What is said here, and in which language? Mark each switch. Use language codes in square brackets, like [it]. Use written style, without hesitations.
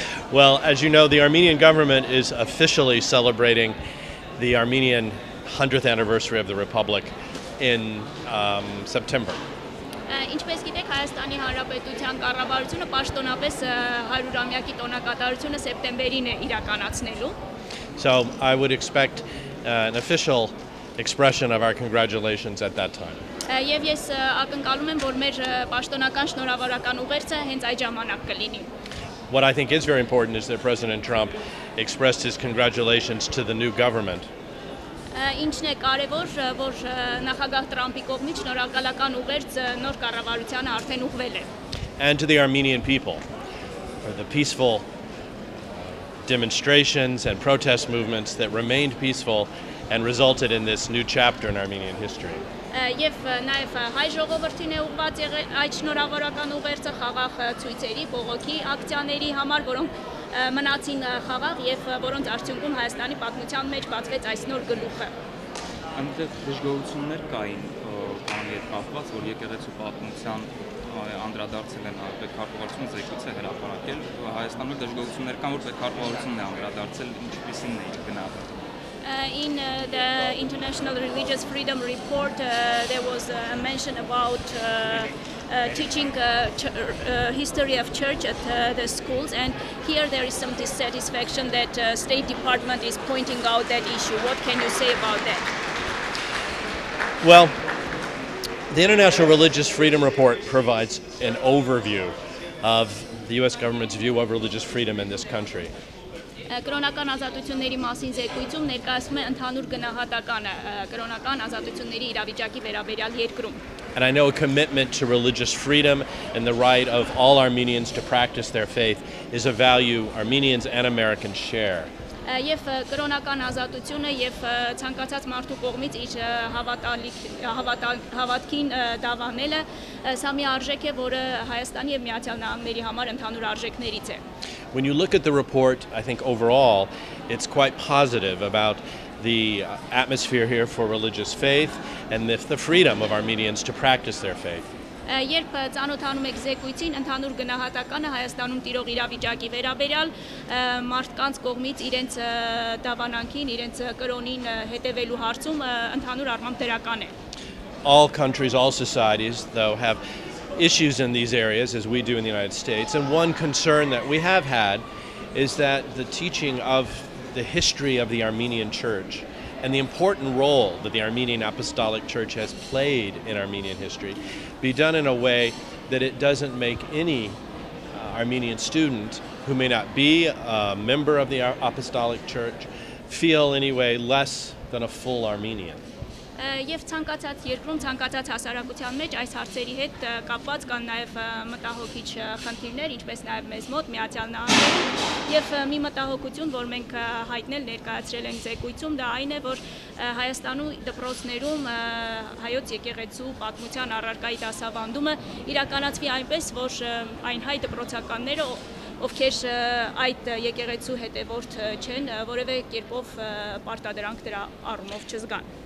[en] Well, as you know, the Armenian government is officially celebrating the Armenian 100th anniversary of the Republic in September. [hy] Ինչպես գիտեք, Հայաստանի Հանրապետության կառավարությունը պաշտոնապես 100-ամյակի տոնակատարությունը սեպտեմբերին է իրականացնելու։ [en] So I would expect an official expression of our congratulations at that time. [hy] Եվ ես ակնկալում եմ, որ մեր պաշտոնական շնորհավորական ուղերձը հենց այդ ժամանակ կլինի։ [en] What I think is very important is that President Trump expressed his congratulations to the new government. [hy] Ինչն է կարևոր, որ նախագահ Տրամփի կողմից շնորհակալական ուղերձ նոր կառավարությանը արդեն ուղղվել է։ [en] And to the Armenian people for the peaceful demonstrations and protest movements that remained peaceful and resulted in this new chapter in Armenian history. [hy] Եվ նաև հայ ժողովրդին է ուղղված եղել այդ շնորհավորական ուղերձը խաղաղ ցույցերի, բողոքի ակցիաների համար, որոնք մնացին խաղաղ եւ որոնց արդյունքում Հայաստանի պատմության մեջ բացվեց այս նոր գլուխը։ Այնտեղ դժգոհություններ կային կանոնի հետ կապված, որ եկեղեցու պատմության անդրադարձել են պետքարտուղարությունը զեկույց է հրապարակել, Հայաստանում դժգոհություններ կան, որ պետքարտուղարությունն է անդրադարձել, ինչպիսին է գնահատել։ [en] In the International Religious Freedom Report, there was a mention about teaching history of church at the schools, and here there is some dissatisfaction that State Department is pointing out that issue. What can you say about that? Well, the International Religious Freedom Report provides an overview of the U.S. government's view of religious freedom in this country. [hy] Կրոնական ազատությունների մասին զեկույցում ներկայացվում է ընդհանուր գնահատականը կրոնական ազատությունների իրավիճակի վերաբերյալ երկրում։ [en] And I know a commitment to religious freedom and the right of all Armenians to practice their faith is a value Armenians and Americans share. [hy] Եվ կրոնական ազատությունը եւ ցանկացած մարդու կողմից իր հավատքին դավանելը սա մի արժեք է, որը Հայաստանի եւ Միացյալ Նահանգների համար ընդհանուր արժեքներից է։ [en] When you look at the report, I think overall it's quite positive about the atmosphere here for religious faith and the freedom of Armenians to practice their faith. [hy] Երբ ծանոթանում եք զեկույցին, ընդհանուր գնահատականը Հայաստանում տիրող իրավիճակի վերաբերյալ մարդկանց կողմից իրենց դավանանքին, իրենց կրոնին հետևելու հարցում ընդհանուր առմամբ դրական է։ [en] All countries, all societies, though, have issues in these areas, as we do in the United States, and one concern that we have had is that the teaching of the history of the Armenian Church and the important role that the Armenian Apostolic Church has played in Armenian history be done in a way that it doesn't make any Armenian student who may not be a member of the Apostolic Church feel anyway less than a full Armenian. [hy] Եվ ցանկացած երկրում, ցանկացած հասարակության մեջ այս հարցերի հետ կապված կան նաև մտահոգիչ խնդիրներ, ինչպես նաև մեզ մոտ Միացյալ Նահանգներում, եւ մի մտահոգություն, որ մենք հայտնել ներկայացրել ենք զեկույցում, դա այն է, որ Հայաստանում դպրոցներում հայոց եկեղեցու պատմության առարկայի դասավանդումը իրականացվի այնպես, որ այն հայ դպրոցականները, ովքեր այդ եկեղեցու հետևորդ չեն, որևէ կերպով պարտադրանք դրա առումով չզգան։